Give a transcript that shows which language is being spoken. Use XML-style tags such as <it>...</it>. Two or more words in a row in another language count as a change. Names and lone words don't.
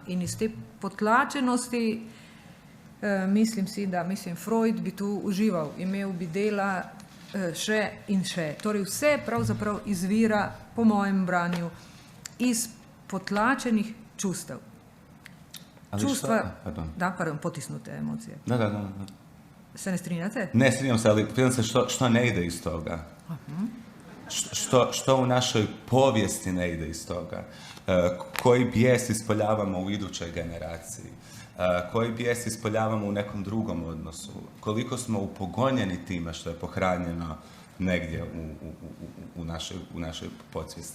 <sl>In iz te potlačenosti mislim Freud bi tu užival, imel bi dela še in še. Torej vse pravzaprav izvira, po mojem branju, iz potlačenih čustev. Čustva, potisnute emocije. Da. Se ne strinjate?</sl> <hr>Ne strinjam se, ali pitam se što ne ide iz toga. Što u našoj povijesti ne ide iz toga. Koji bijes ispoljavamo u idućoj generaciji. Koji bijes ispoljavamo u nekom drugom odnosu. Koliko smo upogonjeni time što je pohranjeno negdje u našoj podsvijesti.</hr>